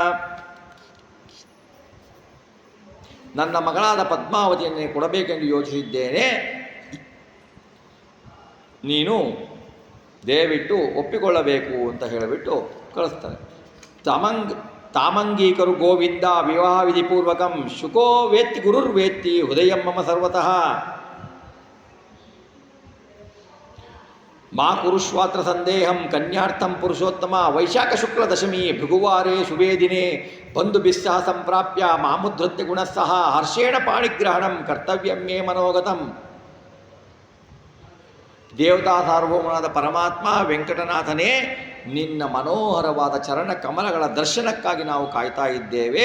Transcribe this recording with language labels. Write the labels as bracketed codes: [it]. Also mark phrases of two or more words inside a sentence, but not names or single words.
[kn] ನನ್ನ ಮಗಳಾದ ಪದ್ಮಾವತಿಯನ್ನೇ ಕೊಡಬೇಕೆಂದು ಯೋಚಿಸಿದ್ದೇನೆ, ನೀನು ದಯವಿಟ್ಟು ಒಪ್ಪಿಕೊಳ್ಳಬೇಕು ಅಂತ ಹೇಳಿಬಿಟ್ಟು ಕಳಿಸ್ತಾರೆ. [sa] ತಾಮಂಗೀಕರು ಗೋವಿಂದ ವಿವಾಹ ವಿಧಿಪೂರ್ವಕಂ ಶುಕೋ ವೇತ್ತಿ ಗುರುರ್ವೇತ್ತಿ ಹೃದಯಂ ಮಮ ಸರ್ವತಃ ಮಾ ಕುರುಷ್ವಾತ್ರ ಸಂದೇಹಂ ಕನ್ಯಾರ್ಥಂ ಪುರುಷೋತ್ತಮ ವೈಶಾಖ ಶುಕ್ಲ ದಶಮಿ ಭೃಗುವಾರೇ ಶುಭೇ ದಿನೇ ಬಂಧು ಬಿಸ್ಸಹ ಸಂಪ್ರಾಪ್ಯ ಮಾಮುದ್ಧತ್ಯ ಗುಣಸ್ಸಹ ಹರ್ಷೇಣ ಪಾಣಿಗ್ರಹಣಂ ಕರ್ತವ್ಯಂ ಮೇ ಮನೋಗತಂ. [kn] ದೇವತಾ ಸಾರ್ವಭೌಮನಾದ ಪರಮಾತ್ಮ ವೆಂಕಟನಾಥನೇ, ನಿನ್ನ ಮನೋಹರವಾದ ಚರಣ ಕಮಲಗಳ ದರ್ಶನಕ್ಕಾಗಿ ನಾವು ಕಾಯ್ತಾ ಇದ್ದೇವೆ.